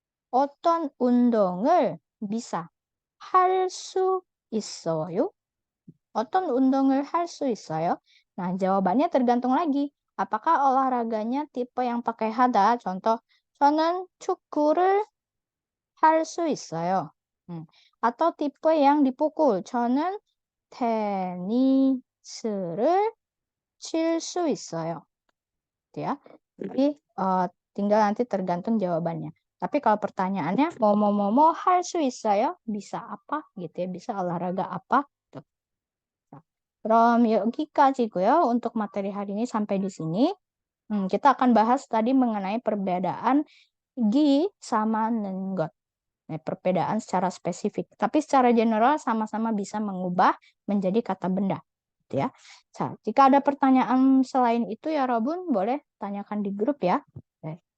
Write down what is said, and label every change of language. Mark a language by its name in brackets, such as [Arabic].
[Korean] 어떤 운동을 bisa 할 수 있어요? 어떤 운동을 할 수 있어요? [Indonesian] Nah, jawabannya tergantung lagi. Apakah olahraganya tipe yang pakai hada? [Korean] Contoh, 저는 축구를 할 수 있어요. [Indonesian] atau tipe yang dipukul. [Korean] 저는 테니스를 칠 수 있어요. [Indonesian] Gitu ya. Jadi tinggal nanti tergantung jawabannya. Tapi kalau pertanyaannya mau [Korean] 할 수 있어요? [Indonesian] Bisa apa gitu ya? Bisa olahraga apa? Gitu. [Korean] Nah, 그럼 여기까지고요. [Indonesian] Untuk materi hari ini sampai di sini. Kita akan bahas tadi mengenai perbedaan gi sama nengot. Nah, perbedaan secara spesifik. Tapi secara general sama-sama bisa mengubah menjadi kata benda. Gitu ya. Nah, jika ada pertanyaan selain itu ya Robun, boleh tanyakan di grup ya. Oke.